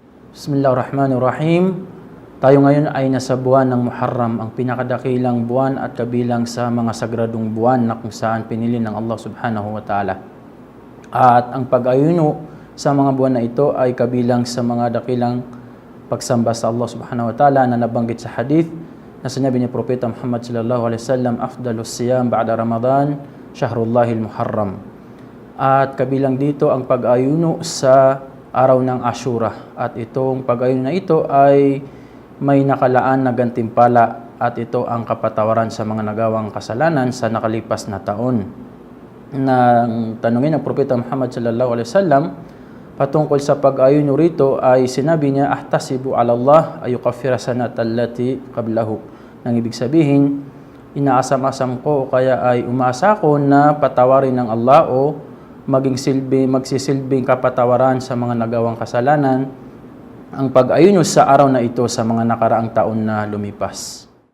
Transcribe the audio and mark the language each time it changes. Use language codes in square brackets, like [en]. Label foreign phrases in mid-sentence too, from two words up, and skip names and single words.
[tl] Bismillahirrahmanirrahim. Tayo ngayon ay nasa buwan ng Muharram, ang pinakadakilang buwan at kabilang sa mga sagradong buwan na kung saan pinili ng Allah [ar] سبحانه وتعالى. [tl] At ang pag-ayuno sa mga buwan na ito ay kabilang sa mga dakilang pagsamba sa Allah [ar] سبحانه وتعالى [tl] na nabanggit sa hadith na sinabi ni Propeta Muhammad [ar] صلى الله عليه وسلم, أفضل الصيام بعد رمضان شهر الله المحرم. [tl] At kabilang dito ang pag-ayuno sa araw ng Ashura. At itong pag-ayuno na ito ay may nakalaan na gantimpala at ito ang kapatawaran sa mga nagawang kasalanan sa nakalipas na taon. Nang tanungin ng Propeta Muhammad [ar] صلى الله عليه وسلم [tl] patungkol sa pag-ayuno rito ay sinabi niya, [ar] أحتسب على الله أن يكفر السنة التي قبله. [tl] Nang ibig sabihin, inaasam-asam ko o kaya ay umasa ko na patawarin ng Allah o magsisilbing kapatawaran sa mga nagawang kasalanan ang pag-ayuno sa araw na ito sa mga nakaraang taon na lumipas.